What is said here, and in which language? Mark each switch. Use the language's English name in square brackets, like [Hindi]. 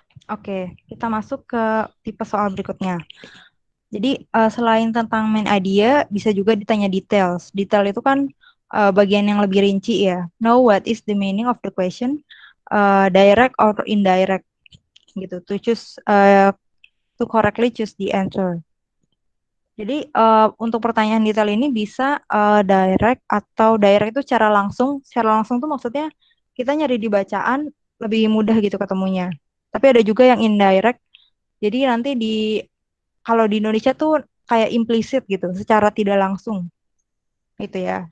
[Indonesian] Oke, kita masuk ke tipe soal berikutnya. Jadi selain tentang main idea, bisa juga ditanya details. Detail itu kan bagian yang lebih rinci ya. [English] Know what is the meaning of the question, direct or indirect gitu. To correctly choose the answer. [Indonesian] Jadi untuk pertanyaan detail ini bisa direct atau direct itu secara langsung. Secara langsung tuh maksudnya kita nyari di bacaan lebih mudah gitu ketemunya. Tapi ada juga yang indirect. Jadi nanti kalau di Indonesia tuh kayak implisit gitu, secara tidak langsung. Itu ya.